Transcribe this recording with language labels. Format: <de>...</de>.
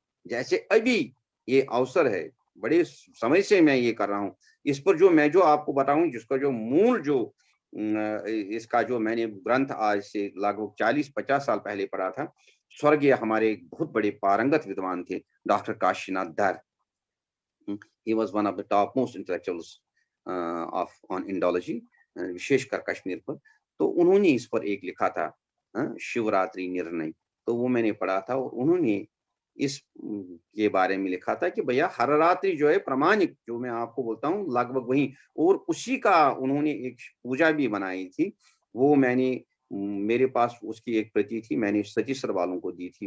<hi>जैसे अभी ये अवसर है, बड़े समय से मैं ये कर रहा हूँ, इस पर जो मैं जो आपको बताऊं, जिसका जो मूल जो इसका जो मैंने ग्रंथ आज से लगभग 40-50 साल पहले पढ़ा था, स्वर्गीय हमारे एक बहुत बड़े पारंगत विद्वान थे, डॉक्टर काशीनाथ धर।</hi> <en>He was one of the topmost intellectuals on Indology,</en> <hi>विशेषकर कश्मीर पर। तो उन्होंने इस पर एक लिखा था, शिवरात्रि निर्णय, तो वो मैंने पढ़ा था, और उन्होंने इस के बारे में लिखा था कि भैया हर रात्रि जो है प्रामाणिक, जो मैं आपको बोलता हूँ लगभग वही, और उसी का उन्होंने एक पूजा भी बनाई थी। वो मैंने, मेरे पास उसकी एक प्रति थी, मैंने सतीसर वालों को दी थी।</hi>